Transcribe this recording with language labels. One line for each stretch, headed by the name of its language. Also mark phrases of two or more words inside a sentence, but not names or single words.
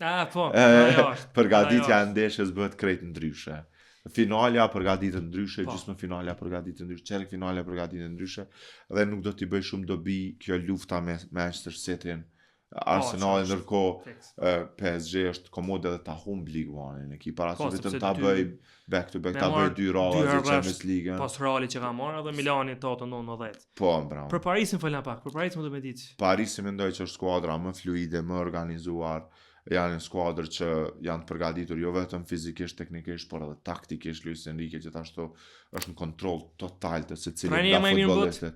Albanian: Përgatitja e ndeshjes bëhet krejt ndryshe. Finalja përgatitet ndryshe, gjysmë finalja përgatitet ndryshe, çerek finalja përgatitet ndryshe dhe nuk do t'i bëj shumë dobi kjo lufta me Manchester City-n. Arsenal ndërkohë PSG është komode dhe ta humb Ligue 1-in. Ki para se vetëm ta bëj
English: back to back,
Albanian: ta bëj 2 radhë në Champions League. Pas Reali që ka marrë dhe Milani tot në 90. Po, bravo. Për Parisin folna pak. Për Parisin më do të diç. Parisi mendoj që është skuadra më fluide, më organizuar. Janë një skuadër që janë të përgatitur jo vetëm fizikisht, teknikisht, por edhe taktikisht. Luis Enrique gjithashtu është në kontroll total të secilit nga futbollistit.